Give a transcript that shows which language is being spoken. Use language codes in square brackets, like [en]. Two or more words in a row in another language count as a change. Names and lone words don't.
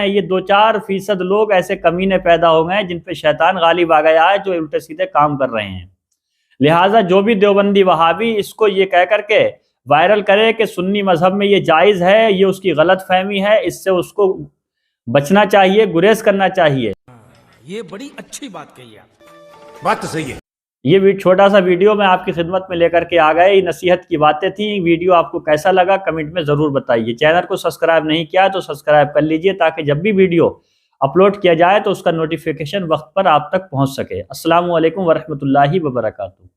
[ur] یہ 2-4% لوگ ایسے کمینے پیدا ہو گئے ہیں جن پہ شیطان غالب آ گیا ہے، جو الٹے سیدھے کام کر رہے ہیں۔ لہٰذا جو بھی دیوبندی وہابی اس کو یہ کہہ کر کے وائرل کرے کہ سنی مذہب میں یہ جائز ہے، یہ اس کی غلط فہمی ہے، اس سے اس کو بچنا چاہیے، گریز کرنا چاہیے۔ یہ بڑی اچھی بات کہی آپ۔ بات تو صحیح ہے. یہ بھی چھوٹا سا ویڈیو میں آپ کی خدمت میں لے کر کے آ گئے. یہ نصیحت کی باتیں تھیں. ویڈیو آپ کو کیسا لگا کمنٹ میں ضرور بتائیے. چینل کو سبسکرائب نہیں کیا تو سبسکرائب کر لیجئے تاکہ جب بھی ویڈیو اپلوڈ کیا جائے تو اس کا نوٹیفیکیشن وقت پر آپ تک پہنچ سکے. [ar] السلام علیکم ورحمۃ اللہ وبرکاتہ.